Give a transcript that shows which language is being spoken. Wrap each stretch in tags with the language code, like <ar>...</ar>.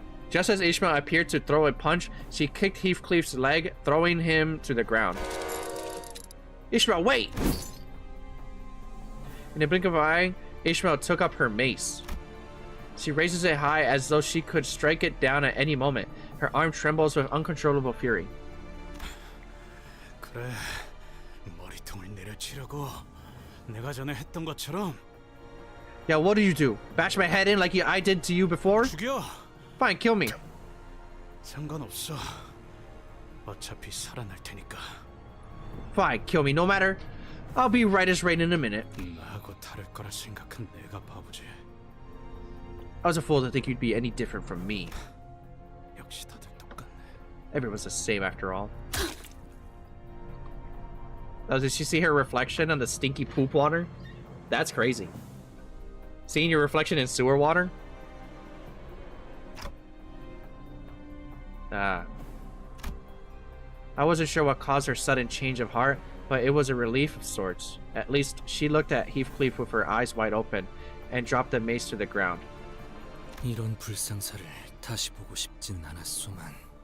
<en>Just as Ishmael appeared to throw a punch, she kicked Heathcliff's leg, throwing him to the ground. Ishmael, wait! In a blink of an eye, Ishmael took up her mace. She raises it high as though she could strike it down at any moment. Her arm trembles with uncontrollable fury.</en> <ko>그래, 머리통을 내려치려고 내가 전에 했던 것처럼.</ko> <en>Yeah, what do you do? Bash my head in like I did to you before?</en> <ko>죽여.</ko> <en>Fine, kill me.</en> <ko>상관없어. 어차피 살아날 테니까.</ko> <en>Fine, kill me. No matter. I'll be right as rain in a minute.</en> <ko>나하고 다를 거라 생각한 내가 바보지.</ko> <en>I was a fool to think you'd be any different from me.</en> <ko>역시 다들 똑같네.</ko> <en>Everyone's the same after all. Oh, did she see her reflection on the stinky poop water? That's crazy. Seeing your reflection in sewer water? Ah. I wasn't sure what caused her sudden change of heart, but it was a relief of sorts. At least she looked at Heathcliff with her eyes wide open and dropped the mace to the ground.</en> <ko>이런 불상사를 다시 보고 싶지는 않았소만.</ko>